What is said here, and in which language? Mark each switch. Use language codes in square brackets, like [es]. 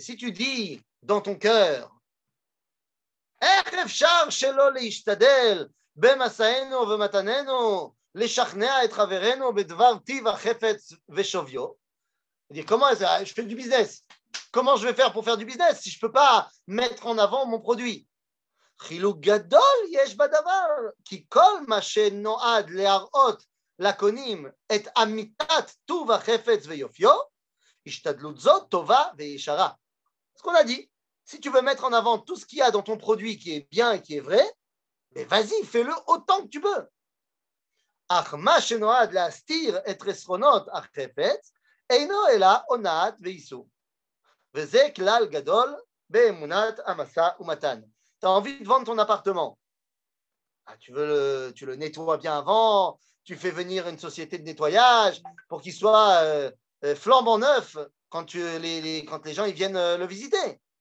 [fr] Et si tu dis dans ton cœur, [he] איך אפשר שלא להשתדל במסענו ומתננו לשכנע את חברנו בדבר טיב החפץ ושוויו? [fr] Comment je fais du business? Comment je vais faire pour faire du business si je ne peux pas mettre en avant mon produit? [he] חילוק גדול יש בדבר, כי כל מה שנועד להראות לקונים את אמיתת טוב החפץ ויופיו, השתדלות זאת טובה וישרה. [fr] Ce qu'on a dit. Si tu veux mettre en avant tout ce qu'il y a dans ton produit qui est bien et qui est vrai, mais vas-y, fais-le autant que tu peux. [he] אך מה שנועד להסתיר את חסרונות החפץ, אינו אלא הונאת ואיסור. וזה כלל גדול באמונת המשא ומתן. [fr] Tu as envie de vendre ton appartement. tu le nettoies bien avant, tu fais venir une société de nettoyage pour qu'il soit flambant neuf quand les gens ils viennent le visiter.